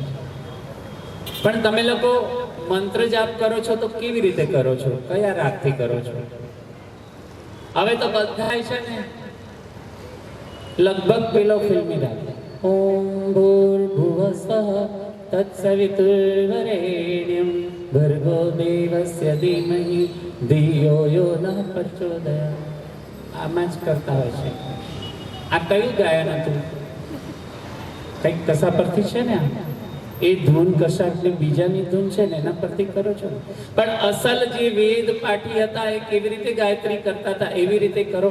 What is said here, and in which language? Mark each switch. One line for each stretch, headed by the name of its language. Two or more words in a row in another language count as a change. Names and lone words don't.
Gujarati: પણ તમે લોકો મંત્ર જાપ કરો છો તો કેવી રીતે કરો છો? કયા રાગથી કરો છો? હવે તો બધા છે ને લગભગ પેલો ફિલ્મી રાગ,
Sanskrit: ओम भूर्भुवस्वः तत्सवितुर्वरेण्यं भर्गो देवस्य धीमहि धियो यो नः प्रचोदयात्.
Gujarati: આમાં જ કરતા હોય છે. આ કયું ગાયન હતું? કંઈક કશા પરથી છે ને? એ ધૂન કશાકની બીજાની ધૂન છે ને એના પરથી કરો છો. પણ અસલ જે વેદ પાઠી હતા એ કેવી રીતે ગાયત્રી કરતા હતા એવી રીતે કરો.